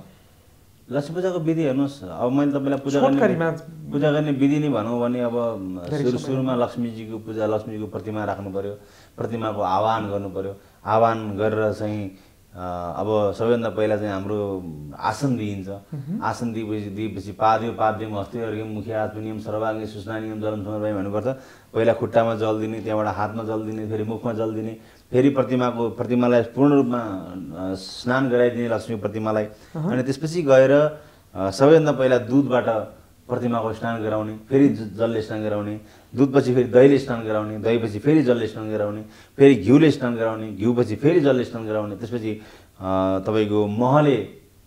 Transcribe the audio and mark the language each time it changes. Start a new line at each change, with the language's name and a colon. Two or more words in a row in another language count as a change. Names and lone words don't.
Nepali: लक्ष्मी पूजाको विधि हेर्नुहोस्, अब मैले तपाईँलाई पूजा गर्ने विधि नै भनौँ भने अब सुरुमा लक्ष्मीजीको प्रतिमा राख्नु पर्यो, प्रतिमाको आह्वान गर्नु पर्यो। आह्वान गरेर चाहिँ अब सबैभन्दा पहिला चाहिँ हाम्रो आसन दिइन्छ। आसन दिएपछि
Sanskrit: पाद्यम हस्ते अर्घ्यम मुखे आत्मनियम सर्वाङ्गे सुस्नानियम जलम समर्पयामि भन्नुपर्छ।
Nepali: पहिला खुट्टामा जल दिने, त्यहाँबाट हातमा जल दिने, फेरि मुखमा जल दिने, फेरि प्रतिमालाई पूर्ण रूपमा स्नान गराइदिने लक्ष्मी प्रतिमालाई। अनि त्यसपछि गएर सबैभन्दा पहिला दुधबाट प्रतिमाको स्नान गराउने, फेरि जलले स्नान गराउने, दुधपछि फेरि दहीले स्नान गराउने, दहीपछि फेरि जलले स्नान गराउने, फेरि घिउले स्नान गराउने, घिउपछि फेरि जलले स्नान गराउने, त्यसपछि तपाईँको महले